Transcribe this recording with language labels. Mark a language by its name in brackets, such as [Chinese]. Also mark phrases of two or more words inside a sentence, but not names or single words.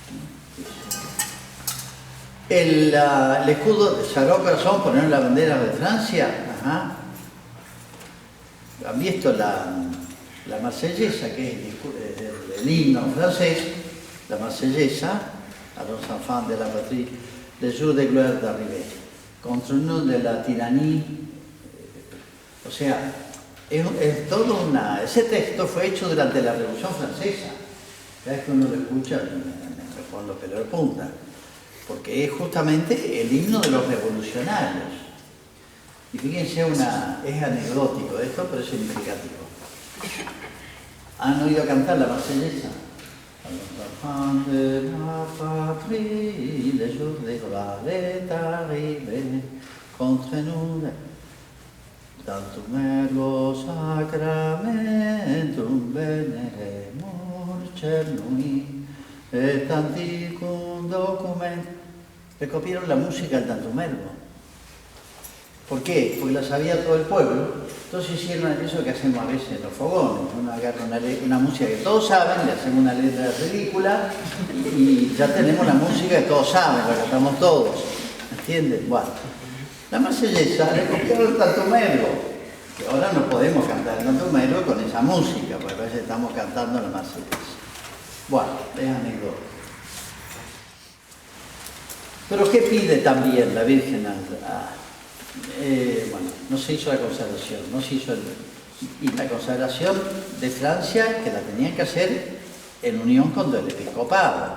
[Spanish] El escudo del Sagrado Corazón, poner la bandera de Francia, ajá. Han visto la marsellesa, que es el himno francés, la marsellesa, a los [French] enfants de la patrie, le jour de gloire d'arrivée, contre nous de la tiranía. [Spanish] O sea, es todo ese texto fue hecho durante la Revolución Francesa. Cada vez que uno lo escucha, me pone los pelos de punta, porque es justamente el himno de los revolucionarios. Y fíjense, es anecdótico esto, pero es significativo. ¿Han oído cantar la marsellesa? [French] Enfants de la patrie, le jour de gloire est arrivé, contre nous. [Latin] tantum ergo sacramentum veneremur cernui et anticum documentum. [Spanish] Le copiaron la música al tantum ergo. ¿Por qué? Porque la sabía todo el pueblo. Entonces hicieron eso que hacemos a veces en los fogones. Uno agarra una música que todos saben, le hacemos una letra ridícula y ya tenemos la música que todos saben, la cantamos todos. ¿Entienden? Bueno, la marsellesa le copiaron el tantum ergo, que ahora no podemos cantar el tantum ergo con esa música, porque a veces estamos cantando la marsellesa. Bueno, es anécdota. Pero ¿qué pide también la Virgen? Bueno, no se hizo la consagración, y la consagración de Francia, que la tenían que hacer en unión con el episcopado.